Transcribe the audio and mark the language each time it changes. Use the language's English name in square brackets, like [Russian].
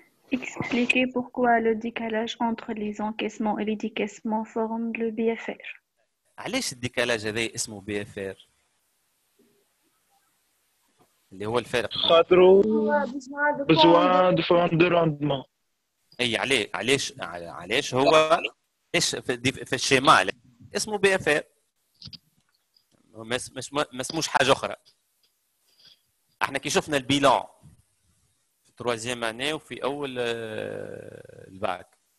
[French] Expliquez pourquoi le décalage entre les encaissements et les décaissements forme le BFR. [Arabic] علاش الديكالاج هذا اسمه BFR؟ اللي هو الفارق خاطرو [French] besoin de fond de rendement. [Arabic] اي علاش هو ايش في الشيما اسمه BFR ما اسموش حاجه اخرى. احنا كي شفنا البيلان في التروازيام اني وفي اول الباك.